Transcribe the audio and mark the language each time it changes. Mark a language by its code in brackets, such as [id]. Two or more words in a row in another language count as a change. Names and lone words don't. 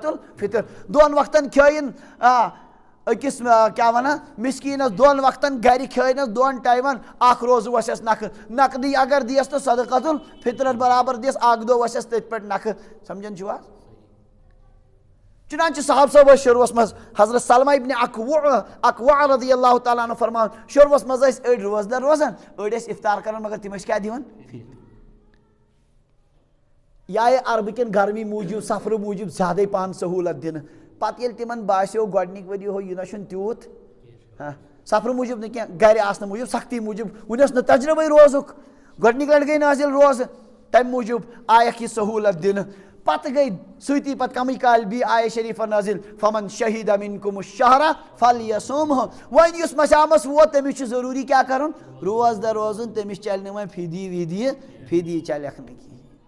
[ks] الفطر 2 وقتن کھیٲیِن أکِس کیٛاہ ونان مِسکیٖنس 2 وقتن گرِ کھیٲینس 2 ٹایمن اکھ روزٕ وسٮ۪س نکھٕ نقدٕے اگر دِیَس تہٕ صدقۃ الفطرس برابر دِیَس اکھ دۄہ وسٮ۪س تٔتھۍ پٮ۪ٹھ نکھٕ سمجھان چھِو حظ چنانچہ صاحب صٲب ٲسۍ شروٗعس منٛز حضرت سلمہ ابن اکوع [ar] رضی اللہ تعالیٰ عنہ [ks] فرماوان شروٗعس منٛز ٲسۍ أڑۍ روزدر روزان أڑۍ ٲسۍ افطار کران مگر تِم ٲسۍ کیٛاہ دِوان یا عربہٕ کٮ۪ن گرمی موٗجوٗب سفرٕ موٗجوٗب زیادَے پہن سہوٗلت دِنہٕ پتہٕ ییٚلہِ تِمن باسیو گۄڈنِکۍ ؤری ہو یہِ نہ چھُنہٕ تیوٗت سفرٕ موٗجوٗب نہٕ کینٛہہ گرِ آسنہٕ موٗجوٗب سختی موٗجوٗب وُنہِ اوس نہٕ تجرُبے روزُک گۄڈنِکۍ لٹہِ گٔے نٲزِل روزٕ تمہِ موٗجوٗب آیکھ یہِ سہوٗلت دِنہٕ پتہٕ گٔے سۭتی پتہٕ کمٕے کالہِ بیٚیہِ آیہِ شریٖفہ نٲزِل [ar] فمن شہیٖدَ مِنکُم الشہرَ فلیصُمہُ [ks] وۄنۍ یُس مشامس ووت تٔمِس چھُ ضروٗری کیٛاہ کرُن روزدر روزُن تٔمِس چلہِ نہٕ وۄنۍ فِدی چلٮ۪کھ نہٕ کِہیٖنۍ